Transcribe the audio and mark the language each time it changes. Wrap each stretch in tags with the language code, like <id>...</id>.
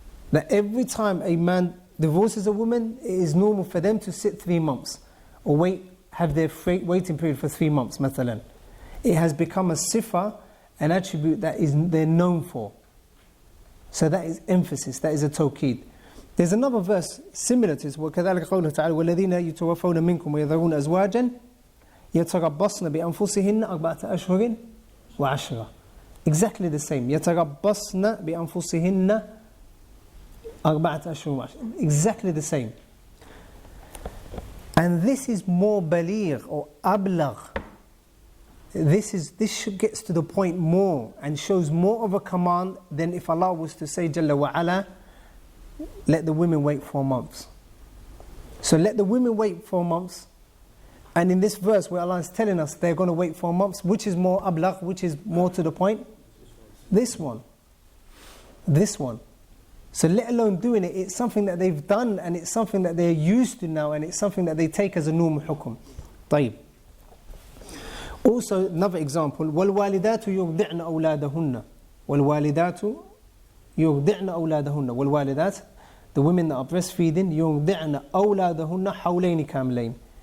<en>That every time a man divorces a woman, it is normal for them to sit 3 months or have their waiting period for 3 months, mathalan. It has become a sifa, an attribute that they're known for. So that is emphasis, that is a tawqeed. There's another verse similar to this,</en> <ar>وَكَذَلِكَ قَوْلُهُ تَعَالَى وَالَّذِينَ يُتَوَفَّوْنَ مِنْكُمْ وَيَذَرُونَ أَزْوَاجًا يَتَرَبَّصْنَ بِأَنفُسِهِنَّ أَرْبَعَةَ أَشْهُرٍ وَعَشْرًا.</ar> <en>Exactly the same.</en> <ar>يَتَرَبَّصْنَ بِأَنفُسِهِنَّ أَرْبَعَةَ أَشْهُرٍ وَعَشْرًا.</ar> <en>Exactly the same. And this is more baligh or ablagh. This gets to the point more and shows more of a command than if Allah was to say Jalla wa Ala, let the women wait 4 months. So let the women wait 4 months. And in this verse where Allah is telling us they're going to wait 4 months, which is more ablagh, which is more to the point? This one. So let alone doing it, it's something that they've done and it's something that they're used to now and it's something that they take as a normal hukum.</en> <ar>طيب.</ar> <en>Also another example,</en> <ar>وَالْوَالِدَاتُ يُرْضِعْنَ أَوْلَادَهُنَّ وَالْوَالِدَاتُ يُرْضِعْنَ أَوْلَادَهُنَّ وَالْوَالِدَات,</ar> <en>the women that are breastfeeding,</en> <ar>يُرْضِعْنَ أَوْلَادَهُنَّ حَوْلَيْنِ كَامِلَيْنِ.</ar>